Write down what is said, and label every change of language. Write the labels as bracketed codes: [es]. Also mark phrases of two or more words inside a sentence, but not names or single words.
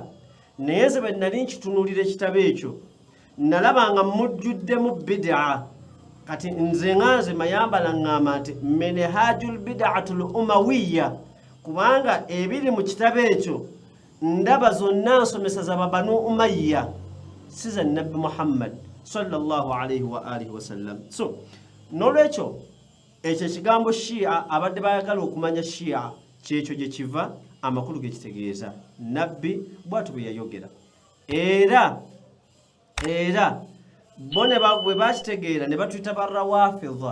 [lg] Naye ze bwe nali nkitunuulira ekitabo ekyo nalabanga mujjuddemu bid'a. Kati nze nganze mayambala ngamba nti Minhajul Bid'atul Umawiya, kubanga ebiri mu kitabo ekyo ndaba zonna nsomesa za Banu Umayya, si za Nabbi Muhammad [ar] صلى الله عليه وآله وسلم. [lg] So nolwekyo ekyo ekigambo shi'a abadde bayagala okumanya shi'a kyekyo gye kiva, amakulu ge kitegeeza. Nabbi bw'atyo bwe yayogera, era bo ne bwe bakitegeera ne batuyita barawafidha.